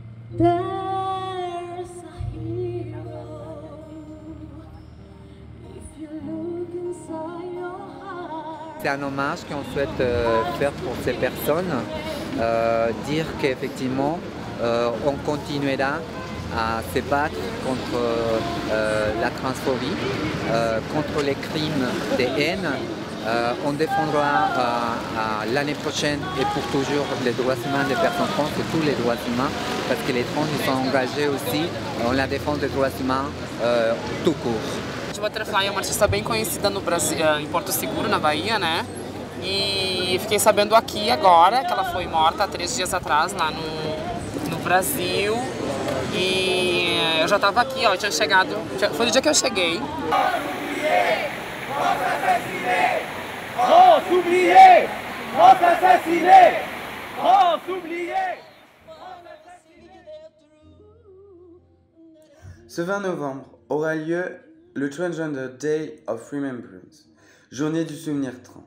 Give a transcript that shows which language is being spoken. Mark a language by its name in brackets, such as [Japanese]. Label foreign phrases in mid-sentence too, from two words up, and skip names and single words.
[English] There's a hero if you look inside your heart. [French] C'est un hommage qu'on souhaite faire pour ces personnes, dire qu'effectivement on continuera à se battre contre la transphobie, contre les crimes de haine. On défendra l'année prochaine et pour toujours les droits humains des personnes trans et tous les droits humains, parce que les trans ils sont engagés aussi en la défense des droits humains tout court. [Portuguese] Butterfly é uma artista bem conhecida no Brasil, em Porto Seguro, na Bahia, né? E fiquei sabendo aqui agora que ela foi morta há 3 dias atrás lá no Brasil. E eu já estava aqui, ó, eu tinha chegado, foi no dia que eu cheguei. [French] Ce 20 novembre aura lieu le Transgender Day of Remembrance, journée du souvenir trans.